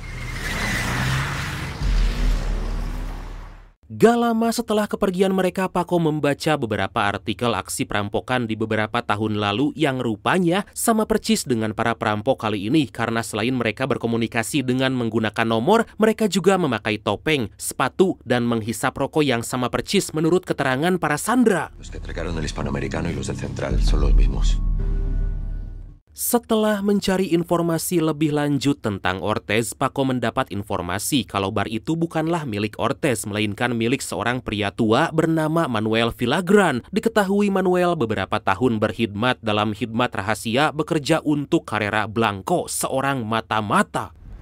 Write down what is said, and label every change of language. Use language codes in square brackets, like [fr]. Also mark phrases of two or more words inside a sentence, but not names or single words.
[id] Gak lama setelah kepergian mereka, Paco membaca beberapa artikel aksi perampokan di beberapa tahun lalu yang rupanya sama percis dengan para perampok kali ini karena selain mereka berkomunikasi dengan menggunakan nomor, mereka juga memakai topeng, sepatu, dan menghisap rokok yang sama percis menurut keterangan para sandera. [es] Los que atracaron el hispanoamericano y los del central son los mismos. [id] Setelah mencari informasi lebih lanjut tentang Ortez, Paco mendapat informasi kalau bar itu bukanlah milik Ortez, melainkan milik seorang pria tua bernama Manuel Villagrán. Diketahui Manuel beberapa tahun berkhidmat dalam khidmat rahasia bekerja untuk Carrera Blanco, seorang mata-mata.